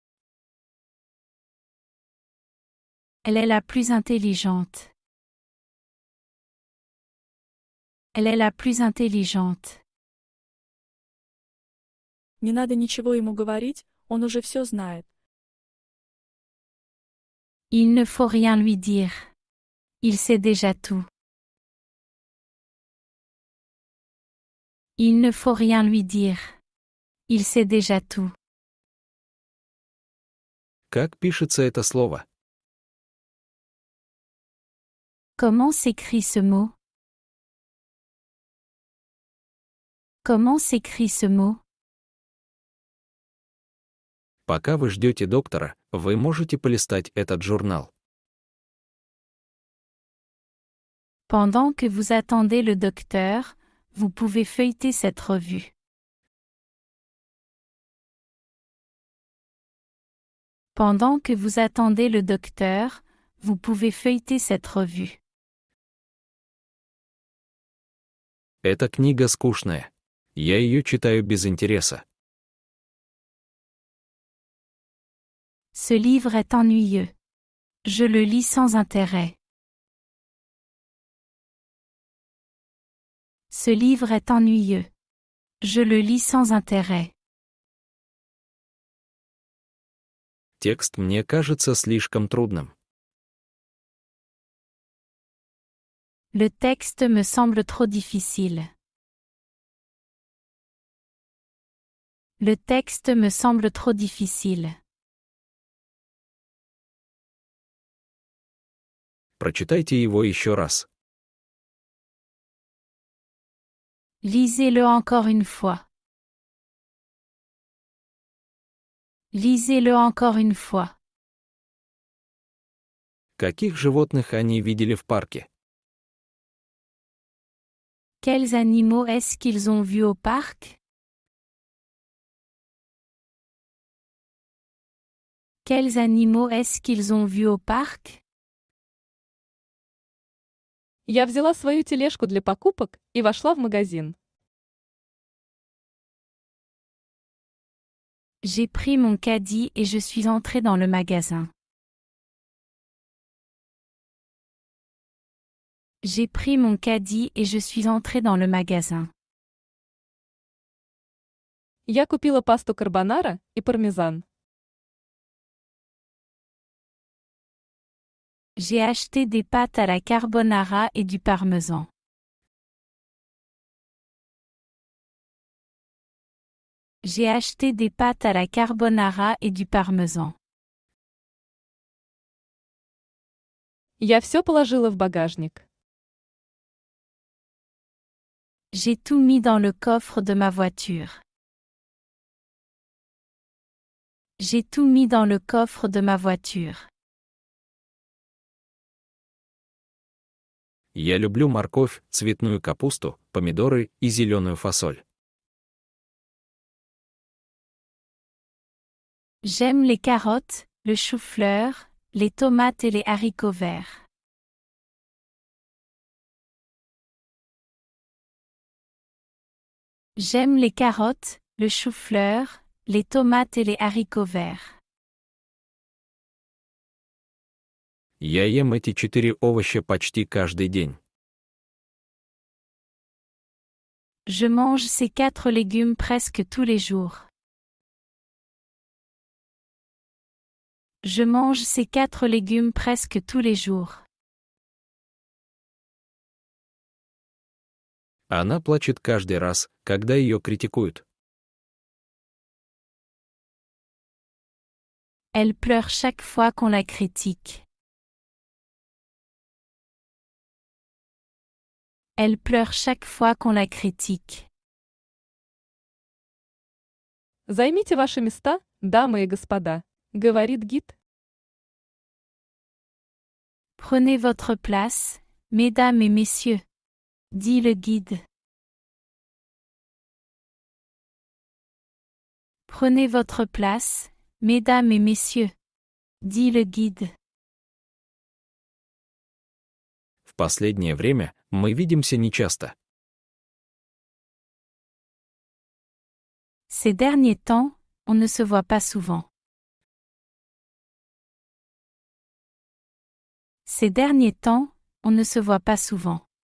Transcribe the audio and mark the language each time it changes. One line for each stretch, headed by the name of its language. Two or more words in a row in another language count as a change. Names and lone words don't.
French: Elle est la plus intelligente. Elle est la plus intelligente.
Russian: Не надо ничего ему говорить, он уже все знает.
French: Il ne faut rien lui dire. Il sait déjà tout. Il ne faut rien lui dire. Il sait déjà tout.
Russian: Как пишется это слово?
French: Comment s'écrit ce mot? Comment s'écrit ce mot?
Russian: Пока вы ждете доктора, вы можете полистать этот журнал.
French: Pendant que vous attendez le docteur, vous pouvez feuilleter cette revue. Pendant que vous attendez le docteur, vous pouvez feuilleter cette revue.
Russian: Эта книга скучная. Я ее читаю без интереса.
French: Ce livre est ennuyeux. Je le lis sans intérêt. Ce livre est ennuyeux. Je le lis sans intérêt.
Russian: Текст мне кажется слишком трудным.
French: Le texte me semble trop difficile. Le texte me semble trop difficile.
Russian: Прочитайте его еще раз.
French: Lisez-le encore une fois. Lisez-le encore une fois.
Russian: Каких животных они видели в парке?
French: Quels animaux est-ce qu'ils ont vus au parc? Quels animaux est-ce qu'ils ont vus au parc?
Russian: Я взяла свою тележку для покупок и вошла в магазин.
French: J'ai pris mon caddie et je suis entrée dans le magasin. J'ai pris mon caddie et je suis entrée dans le magasin.
Russian: Я купила пасту карбонара и пармезан.
French: J'ai acheté des pâtes à la carbonara et du parmesan. J'ai acheté des pâtes à la carbonara et du parmesan.
Russian: Я все положила в багажник.
French: J'ai tout mis dans le coffre de ma voiture. J'ai tout mis dans le coffre de ma voiture.
Russian: Я люблю морковь, цветную капусту, помидоры и зеленую фасоль.
French: J'aime les carottes, le chou-fleur, les tomates et les haricots verts. J'aime les carottes, le chou-fleur, les tomates et les haricots verts.
Russian: Я ем эти 4 овоща почти каждый день.
French: Je mange ces 4 légumes presque tous les jours. Je mange ces 4 légumes presque tous les jours.
Russian: Она плачет каждый раз, когда ее критикуют.
French: Elle pleure chaque fois qu'on la critique. Elle pleure chaque fois qu'on la critique.
Russian: Займите ваши места, дамы и господа, говорит гид.
French: Prenez votre place, mesdames et messieurs, dit le guide. Prenez votre place, mesdames et messieurs, dit le guide.
Russian: В последнее время мы видимся нечасто.
French: Ces derniers temps, on ne se voit pas souvent. Ces derniers temps, on ne se voit pas souvent.